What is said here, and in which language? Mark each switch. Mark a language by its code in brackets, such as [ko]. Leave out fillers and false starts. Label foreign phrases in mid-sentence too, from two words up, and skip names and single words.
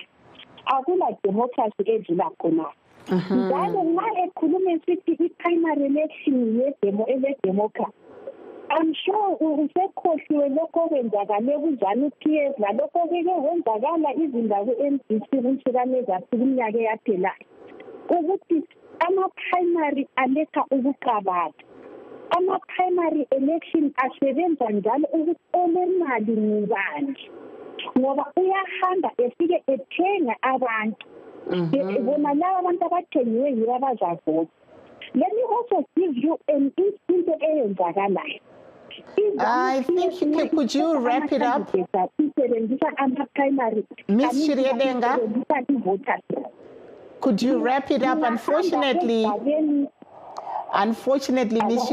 [nd] Akula democracy edlula khonapho. Njalo nxa ekhuluma esithi i-primary election ele-democracy, [en] I'm sure [nd] usekhohliwe lokho okwenzakale ku-ZANU-PF lalokho kwenzakala izindawo ku-NBC kunhlukane zasikuminyaka eyaphelayo ukuthi ama-primary aletha ukuqabala. Ama-primary election asebenza njalo ukuthi olemali ngubani ngoba uyahamba efike ethenga abantu bona laba abantu abathengiwe yibo abazavota. [en] Let me also give you an instant eyenzakalayo. I think, could you wrap it up? Miss Shiriedenga, could you wrap it up? Unfortunately, Ms.